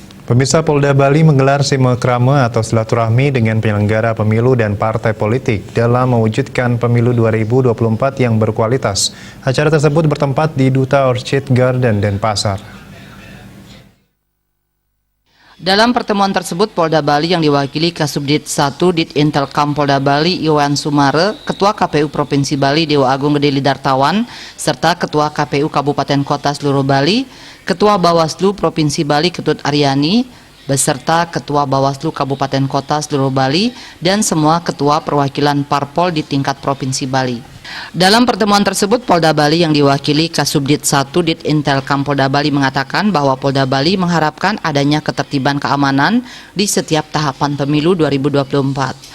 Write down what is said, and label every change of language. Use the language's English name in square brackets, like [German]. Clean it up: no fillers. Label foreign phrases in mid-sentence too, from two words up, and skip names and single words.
[Indonesian] Pemirsa, Polda Bali menggelar silaturahmi atau silaturahmi dengan penyelenggara pemilu dan partai politik dalam mewujudkan pemilu 2024 yang berkualitas. Acara tersebut bertempat di Duta Orchid Garden, Denpasar. Dalam pertemuan tersebut, Polda Bali yang diwakili Kasubdit 1 Ditintelkam Polda Bali Iwan Sumare, Ketua KPU Provinsi Bali Dewa Agung Gede Lidartawan, serta Ketua KPU Kabupaten Kota seluruh Bali, Ketua Bawaslu Provinsi Bali Ketut Aryani, beserta Ketua Bawaslu Kabupaten Kota seluruh Bali, dan semua Ketua Perwakilan Parpol di tingkat Provinsi Bali. Dalam pertemuan tersebut, Polda Bali yang diwakili Kasubdit 1 Ditintelkam Polda Bali mengatakan bahwa Polda Bali mengharapkan adanya ketertiban keamanan di setiap tahapan pemilu 2024.